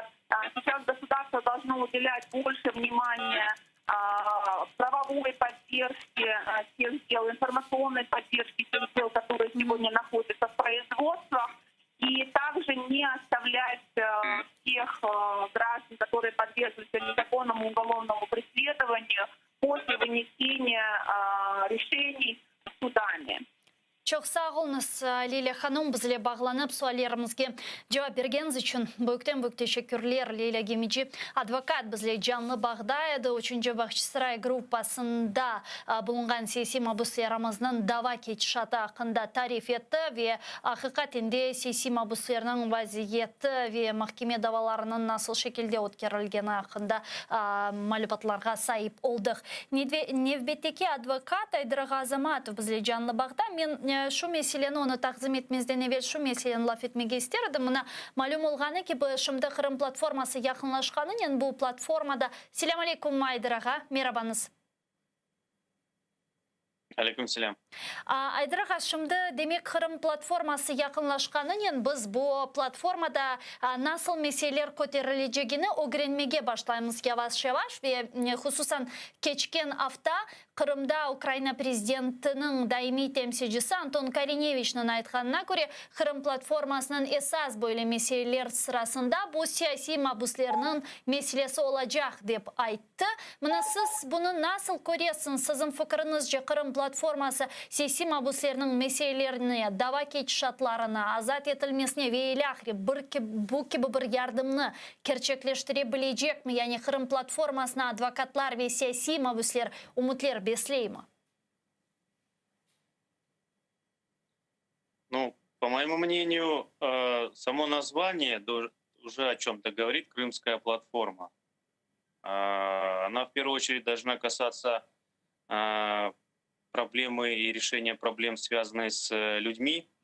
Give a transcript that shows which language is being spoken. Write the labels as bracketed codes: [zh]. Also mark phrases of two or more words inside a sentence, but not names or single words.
[ru] Сейчас государство должно уделять больше внимания правовой поддержке тех дел, информационной поддержке тех дел, которые сегодня находятся в производствах, и также не оставлять тех граждан, которые подвергнутся незаконному уголовному преследованию после вынесения решений судами. [crh] Çok sağ olunuz Leyla Hanım, bizle bağlanıp suallerimizge cevap bergeniz için büyükten teşekkürler. Leyla Gemici advokat bizle canlı bağdaydı. 3. Bahçesaray gruppasında bulungan siyasi mabuslarımızın dava keçişatı hakkında tarif etti ve hakikatinde siyasi mabuslarının vaziyeti ve mahkeme davalarının nasıl şekilde ötkerilgeni hakkında malumatlarga sahip olduk. Nevbetteki advokat Aydır Azamatov bizle canlı bağda. Men şu meseleni onu takzim etmezden evvel şu meseleni laf etmege isterdim. Mına malum olğanı ki şimdi Kırım platforması yakınlaşkanın bu platformada. Selam aleyküm Aydır ağa, merhabanız. Aleyküm selam. Aydır ağa, şimdi demek Kırım platforması yakınlaşkanın biz bu platformada nasıl meseleler koterilecegini öğrenmege başlayımız yavaş ve hususan geçken hafta Kırım'da Ukrayna prezidentinin daimi temsilcisi Anton Karinevich'nin aytkanına göre Kırım platformasının esas böyle meseleler sırasında bu siyasi mabuslarının meselesi olacak deyip ayttı. Mına siz bunu nasıl görüyorsunuz? Sizin fikrinizce Kırım platforması siyasi mabuslarının meselelerini, dava keçişatlarını, azat etilmesine ve ilahri bu gibi bir yardımını gerçekleştirebilecek mi? Yani Kırım platformasına advokatlar ve siyasi mabuslar umutlar besley mi? [ru] Ну, по моему мнению, само название уже о чем-то говорит, Крымская платформа. Она в первую очередь должна касаться проблемы и решения проблем, связанные с людьми.